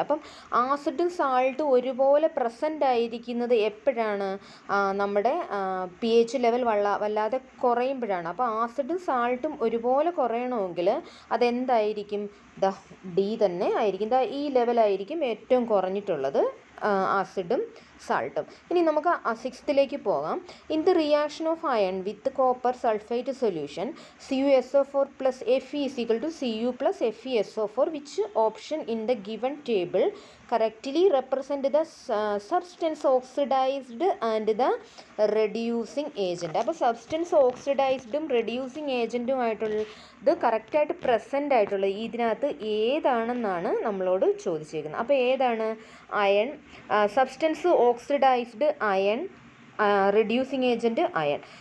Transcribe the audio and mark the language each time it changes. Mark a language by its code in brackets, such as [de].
[ml] അപ്പം ആസിഡും സാൾട്ടും ഒരുപോലെ പ്രസൻ്റ് ആയിരിക്കുന്നത് എപ്പോഴാണ്? നമ്മുടെ പി എച്ച് ലെവൽ വല്ലാതെ കുറയുമ്പോഴാണ്. അപ്പോൾ ആസിഡും സാൾട്ടും ഒരുപോലെ കുറയണമെങ്കിൽ അതെന്തായിരിക്കും? ഡി തന്നെ ആയിരിക്കും. ഈ ലെവലായിരിക്കും ഏറ്റവും കുറഞ്ഞിട്ടുള്ളത്, ആസിഡും സാൾട്ടും. ഇനി നമുക്ക് 6ലേക്ക് പോകാം. [en] In the reaction of iron with copper sulphite solution CuSO4 plus Fe is equal to Cu plus FeSO4, which option in the given table correctly represent the substance oxidized and the reducing agent. [ml] അപ്പോൾ substance ഓക്സിഡൈസ്ഡും reducing ഏജൻറ്റുമായിട്ടുള്ളത് കറക്റ്റായിട്ട് present ആയിട്ടുള്ളത് ഇതിനകത്ത് ഏതാണെന്നാണ് നമ്മളോട് ചോദിച്ചേക്കുന്നത്. അപ്പോൾ ഏതാണ്? Iron, substance oxidised iron, reducing agent iron.